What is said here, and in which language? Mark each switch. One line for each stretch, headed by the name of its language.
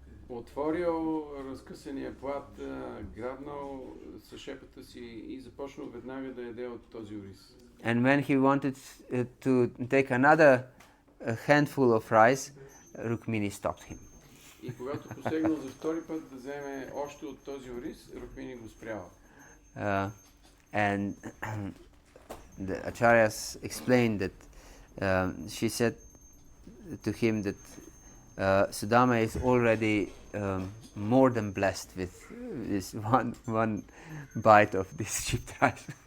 Bulgarian: Отворил разкъсания плат, грабнал със шепата си и започнал веднага да яде от този рис.
English: And when he wanted to take another handful of rice, Rukmini stopped him.
Bulgarian: И когато посегнал за втори път да вземе още от този рис, Рукмини го спряла.
English: And the acharyas explained that she said to him that Sudama is already more than blessed with this one bite of this chipped rice.